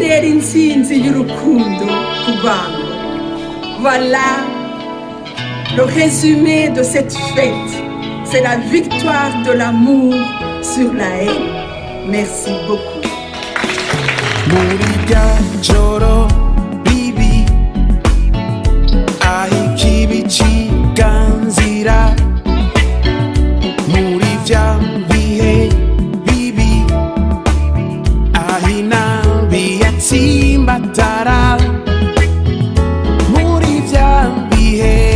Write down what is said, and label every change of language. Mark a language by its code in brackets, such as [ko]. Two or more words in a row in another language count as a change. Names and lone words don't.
[rn] intsinzi y'urukundo ku bantu. [fr] Voilà le résumé de cette fête. C'est la victoire de l'amour sur la haine. Merci beaucoup. [rn] muri rya joro bibi aho ikibi kiganzira muri bya bihe bibi aho inabi yatsimbatara muri bya bihe